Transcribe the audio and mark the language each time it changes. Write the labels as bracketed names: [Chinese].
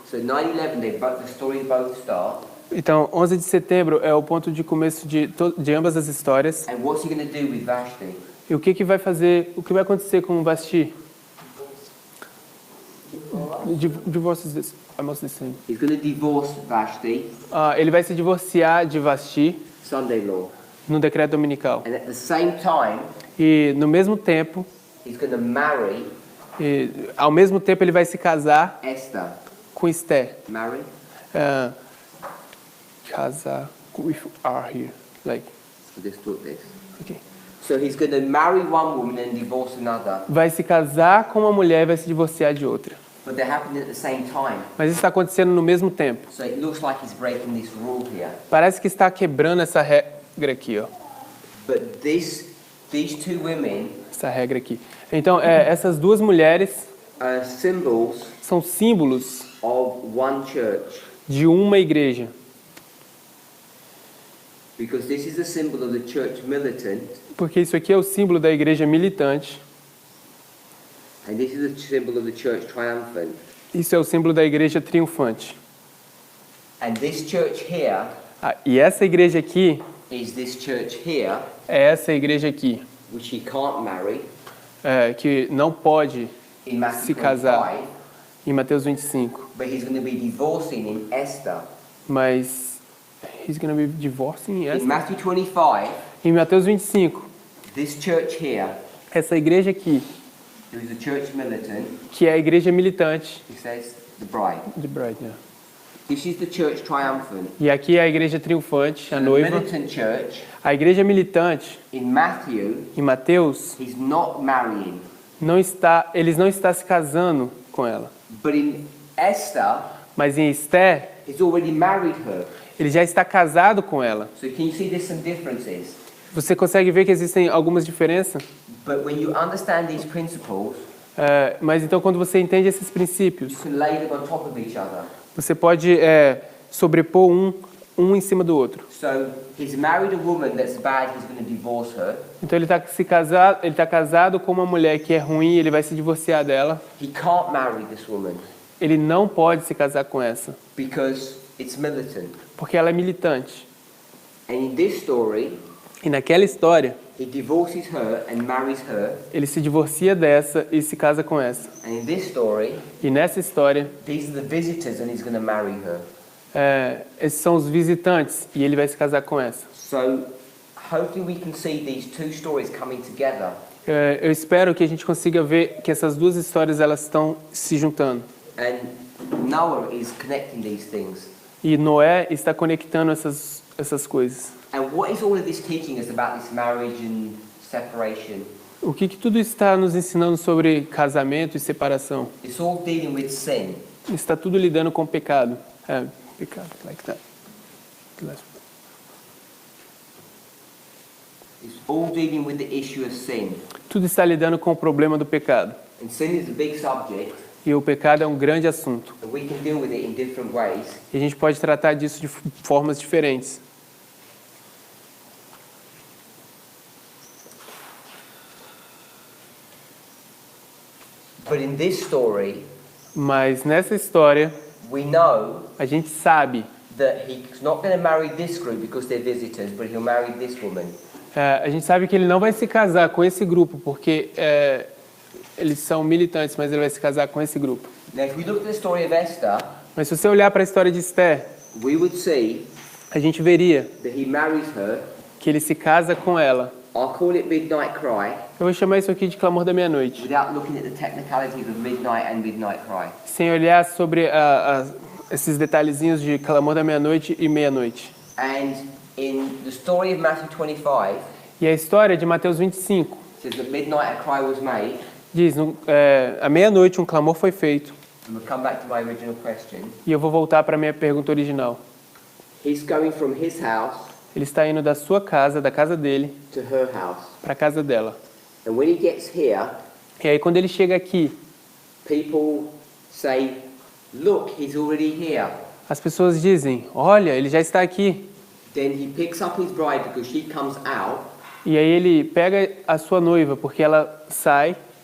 [English] So 9/11, the stories both start. [Portuguese] Então, 11 de setembro é o ponto de começo de ambas as histórias. [English] And what's he going to do with Vashti? [Portuguese] E o que vai acontecer com Vasti? [English] Divorce is almost the same. He's going to divorce Vashti, [Portuguese] Ele vai se divorciar de Vasti [English] Sunday law. [Portuguese] no decreto dominical. [English] And at the same time, [Portuguese] E no mesmo tempo, [English] he's going to marry [Portuguese] ao mesmo tempo ele vai se casar [English] Esther. [Portuguese] com Esther. [English] Marry? Casar with R here, like, I just thought this. okay. So he's going to marry one woman and divorce another. [Portuguese] Vai se casar com uma mulher e vai se divorciar de outra. [English] But they're happening at the same time. [Portuguese] Mas isso está acontecendo no mesmo tempo. [English] So it looks like he's breaking this rule here. [Portuguese] Parece que está quebrando essa regra aqui, ó. [English] But these two women [Portuguese] Essa regra aqui. Então, essas duas mulheres [English] symbols [Portuguese] são símbolos [English] of one church. [Portuguese] de uma igreja. [English] Because this is the symbol of the church militant, [Portuguese] Porque isso aqui é o símbolo da igreja militante. [English] and this is the symbol of the church triumphant. [Portuguese] Isso é o símbolo da igreja triunfante. [English] And this church here [Portuguese] E essa igreja aqui [English] is this church here, [Portuguese] é essa igreja aqui, [English] which he can't marry [Portuguese] que não pode [English] in Matthew [Portuguese] se casar [English] 25, [Portuguese] em Mateus 25. [English] but he's going to be divorcing in Esther. Mas he's gonna be divorcing In [Portuguese] essa. [English] Matthew 25, [Portuguese] Em Mateus 25, [English] this church here, [Portuguese] essa igreja aqui, [English] who is the church militant, [Portuguese] que é a igreja militante [English] he says the bride. [Portuguese] de Bride, né? [English] This is the church triumphant. [Portuguese] E aqui é a igreja triunfante, a [English] The [Portuguese] noiva. [English] militant church, [Portuguese] A igreja militante, [English] in Matthew, [Portuguese] em Mateus, [English] he's not marrying. [Portuguese] eles não estão se casando com ela. [English] But in Esther, [Portuguese] Mas em Esther, [English] he's already married her. [Portuguese] ele já está casado com ela. [English] So can you see there's some differences? [Portuguese] Você consegue ver que existem algumas diferenças? [English] But when you understand these principles, [Portuguese] Mas então quando você entende esses princípios, [English] you can lay them on top of each other. [Portuguese] você pode sobrepor um em cima do outro. [English] So he's married a woman that's bad, he's going to divorce her. [Portuguese] Então ele está casado com uma mulher que é ruim, ele vai se divorciar dela. [English] He can't marry this woman [Portuguese] Ele não pode se casar com essa, [English] because it's militant. [Portuguese] porque ela é militante. [English] And in this story, [Portuguese] E naquela história, [English] he divorces her and marries her. [Portuguese] ele se divorcia dessa e se casa com essa. [English] And in this story, [Portuguese] E nessa história, [English] these are the visitors and he's going to marry her. [Portuguese] esses são os visitantes e ele vai se casar com essa. [English] So hopefully we can see these two stories coming together. [Portuguese] Eu espero que a gente consiga ver que essas duas histórias elas estão se juntando. [English] And Noah is connecting these things. [Portuguese] E Noé está conectando essas coisas. [English] And what is all of this teaching us about this marriage and separation? [Portuguese] O que tudo está nos ensinando sobre casamento e separação? [English] It's all dealing with sin. [Portuguese] Está tudo lidando com pecado. [English] Pecado, like that. It's all dealing with the issue of sin. [Portuguese] Tudo está lidando com o problema do pecado. [English] And sin is a big subject, [Portuguese] E o pecado é um grande assunto. [English] and we can deal with it in different ways. [Portuguese] E a gente pode tratar disso de formas diferentes. [English] But in this story, [Portuguese] Mas nessa história, [English] we know [Portuguese] a gente sabe, [English] that he's not going to marry this group because they're visitors, but he'll marry this woman. [Portuguese] a gente sabe que ele não vai se casar com esse grupo, porque eles são militantes, mas ele vai se casar com esse grupo. [English] Now, if we look at the story of Esther, [Portuguese] Mas se você olhar para a história de Esther, [English] we would see [Portuguese] a gente veria [English] that he marries her. [Portuguese] que ele se casa com ela. [English] I'll call it Midnight Cry, [Portuguese] Eu vou chamar isso aqui de clamor da meia-noite, [English] without looking at the technicalities of Midnight and Midnight Cry. [Portuguese] sem olhar sobre esses detalhezinhos de clamor da meia-noite e meia-noite. [English] And in the story of Matthew 25, [Portuguese] E a história de Mateus 25 [English] it says that midnight a cry was made. [Portuguese] diz, à meia-noite um clamor foi feito. [English] And we'll come back to my original question. [Portuguese] E eu vou voltar para a minha pergunta original. [English] He's going from his house [Portuguese] Ele está indo da sua casa, da casa dele, [English] to her house. [Portuguese] para a casa dela. [English] And when he gets here, [Portuguese] E aí quando ele chega aqui, [English] people say, look, he's already here. [Portuguese] as pessoas dizem, olha, ele já está aqui. [English] Then he picks up his bride because she comes out. [Portuguese] E aí ele pega a sua noiva, porque ela sai,